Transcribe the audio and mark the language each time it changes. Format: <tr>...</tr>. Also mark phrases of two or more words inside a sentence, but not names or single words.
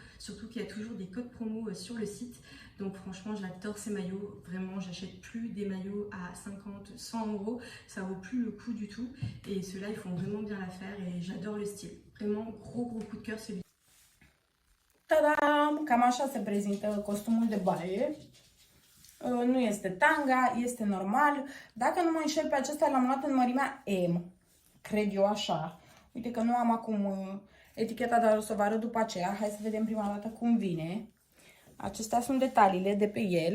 <fr>Surtout qu'il y a toujours des codes promo sur le site. Donc franchement, j'adore ces maillots. Vraiment, j'achète plus des maillots à 50, 100 €. Ça vaut plus le coup du tout. Et ceux-là, ils font vraiment bien l'affaire et j'adore le style. Vraiment, gros coup de cœur celui. Tadam!</fr> <ro>Cam așa se prezintă costumul de baie. Nu este tanga, este normal. Dacă nu mă înșel, pe acesta l-am luat în mărimea M. Cred eu așa. Uite că nu am acum eticheta, dar o să vă arăt după aceea. Hai să vedem prima dată cum vine. Acestea sunt detaliile de pe el.</ro>